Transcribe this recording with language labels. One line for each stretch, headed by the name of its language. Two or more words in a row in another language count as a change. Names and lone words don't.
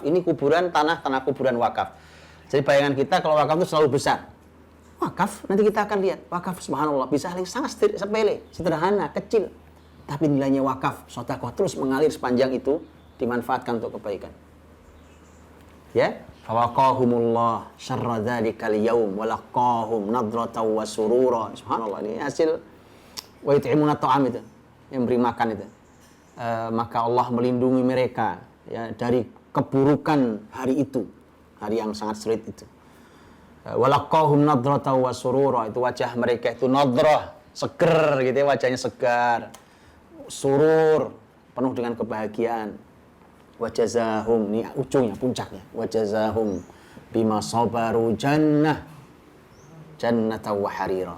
Indonesian: Ini kuburan, tanah kuburan wakaf. Jadi bayangan kita kalau wakaf itu selalu besar. Wakaf, nanti kita akan lihat. Wakaf, subhanallah, bisa hal yang sangat sepele, sederhana, kecil. Tapi nilainya wakaf, sedekah terus mengalir sepanjang itu, dimanfaatkan untuk kebaikan. Ya,
Arabic: فوقاهم الله شر ذلك اليوم ولقاهم نضرة وسرورا.
Indonesian: Subhanallah, ini hasil
Arabic: ويطعمون طعام
Indonesian: itu, yang beri makan itu. Maka Allah melindungi mereka ya dari keburukan hari itu, hari yang sangat sulit itu.
Arabic: ولقاهم نضرة وسرورا,
Indonesian: itu wajah mereka itu nadrah, seger gitu ya, wajahnya segar. Surur, penuh dengan kebahagiaan.
Arabic: Wajazahum,
Indonesian: ini ujungnya, puncaknya.
Arabic: وجزاهم بما صبروا جنة وحريرا.